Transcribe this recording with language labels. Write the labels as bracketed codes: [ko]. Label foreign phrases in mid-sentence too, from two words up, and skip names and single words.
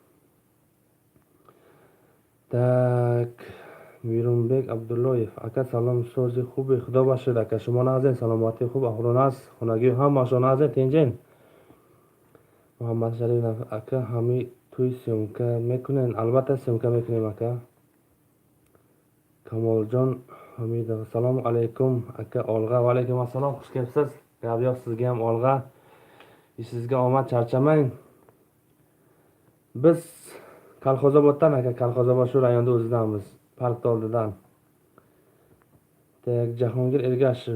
[tg] так Мирунбек Абдуллоев. ака салом. сози хуби? худо бахшид ака. шумо назен саломатӣ хуб? аҳволон аст? хонагӣ ҳамаашон назен тинҷен? муҳаммад Шарифов ака ҳами туй съёмка мекунен? албатта съёмка мекунем ака. [uz] Камолjon Hamidov. Assalomu alaykum aka. Olg'a. Va alaykum assalom. Xush kelibsiz. Gap yo'q, sizga ham olg'a. Ishingizga omad, charchamang. Biz Kolxozoboddan aka. Kolxozobod shu rayonda o'zidamiz. Parkda oldidan. Так, Jahongir Ergashev.